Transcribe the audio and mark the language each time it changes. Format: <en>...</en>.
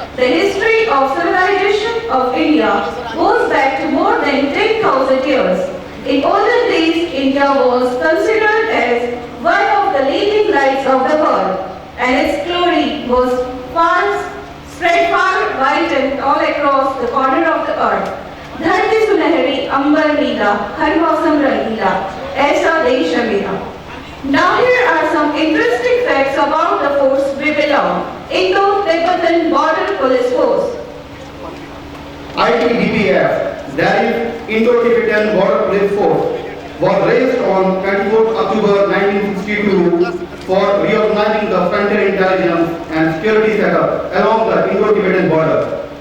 <en>The history of civilization of India goes back to more than 10,000 years. In olden days, India was considered as one of the leading lights of the world, and its glory was spread far wide and all across the corner of the earth.</en> <hi>धरती सुनहरी अंबर नीला हर मौसम रंगीला ऐसा देश है मेरा.</hi> <en>Now here are some interesting facts about the force we belong, Indo-Tibetan Border Police Force. ITBPF, that is Indo-Tibetan Border Police Force, was raised on 24th October 1962 for reorganizing the frontier intelligence and security setup along the Indo-Tibetan border.</en>